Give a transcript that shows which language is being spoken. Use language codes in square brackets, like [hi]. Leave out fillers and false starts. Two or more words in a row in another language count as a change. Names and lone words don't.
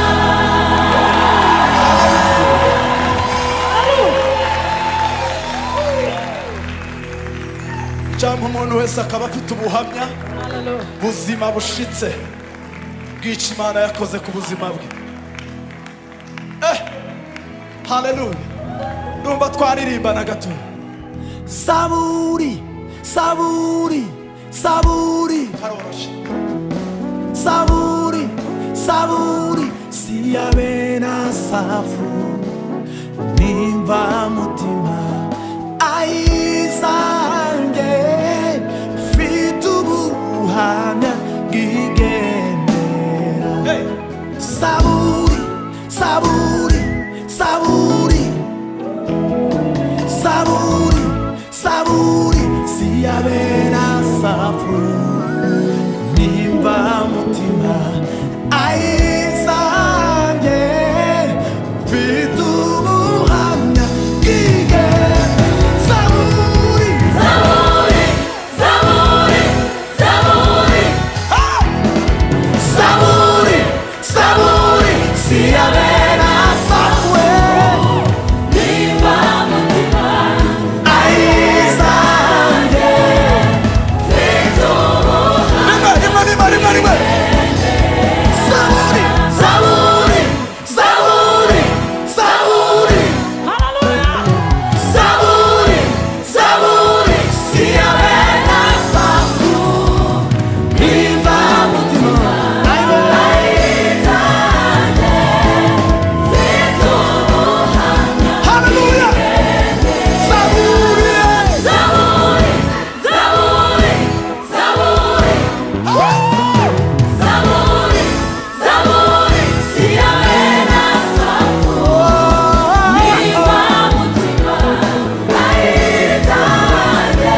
[rw] cyangwa umuntu wese akaba afite ubuhamya buzima bushitse bw'icyo Imana yakoze ku buzima bwe. Haleluya. Numva twaririmbana gato. [sw] Saburi, saburi, saburi, [rw] Haroroshe. [sw] saburi, saburi, siyabena safu, [rw] nimva mutima, ayizange, mfite ubuhamya bw'igendera. Hey. [sw] Saburi, saburi, saburi, saburi, saburi, siyabena safu, [rw] nimba mutima, ayizange, mfite ubuhamya bw'igendera. [sw] Saburi, Zaburi, zaburi, zaburi, saburi, saburi, siyabena safu, [rw] niva mutima, ayizange. mfite ubuhamya. Rimwe. [sw] Saburi, saburi, saburi, saburi, Hallelujah. saburi, saburi, siyabena safu, [rw] nimba mutima, ayizange, Mfite ubuhamya. [sw] haleluya. Saburi, Zaburi, zaburi, zaburi, zaburi, zaburi, siyabena safu, [rw] niva mutima, ayizange,